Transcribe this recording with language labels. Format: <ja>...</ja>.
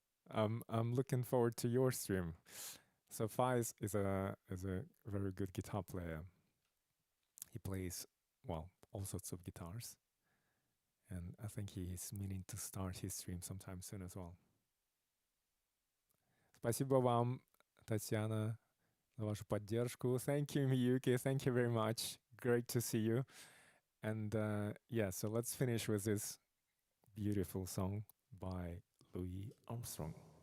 <en>I'm looking forward to your stream. So Faiz is a very good guitar player. He plays, well, all sorts of guitars. And I think he is meaning to start his stream sometime soon as well.</en> <ru>Спасибо вам, Татьяна, за вашу поддержку.</ru> <en>Thank you, Miyuki. Thank you very much. Great to see you. And yeah, so let's finish with this beautiful song by Louis Armstrong.</en>